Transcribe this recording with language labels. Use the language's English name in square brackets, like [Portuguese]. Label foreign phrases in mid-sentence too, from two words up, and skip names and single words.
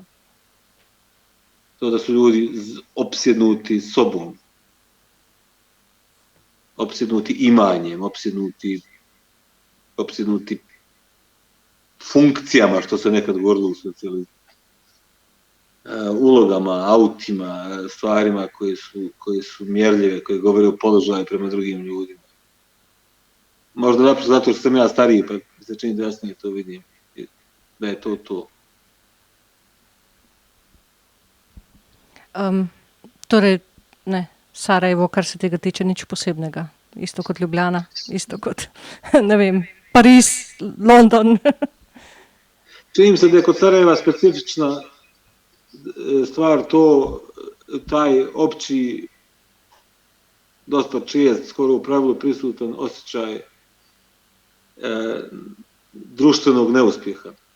[Bosnian] To da su ljudi opsjednuti sobom, opsjednuti imanjem, opsjednuti funkcijama, što se nekad govorilo u socijalizmu, ulogama, autima, stvarima koje su mjerljive, koje govore o položaju prema drugim ljudima. Možda naprosto zato što sam ja stariji, pa mi se čini da jasnije to vidim, da je to. [Slovenian] Torej, ne, Sarajevo, kar se tega tiče, nič posebnega. Isto kot Ljubljana, isto kot, ne vem, Pariz, London. [Bosnian] Čini se da je kod Sarajeva specifična stvar to, taj opći, dosta čest, skoro u pravilu prisutan osjećaj društvenog neuspjeha.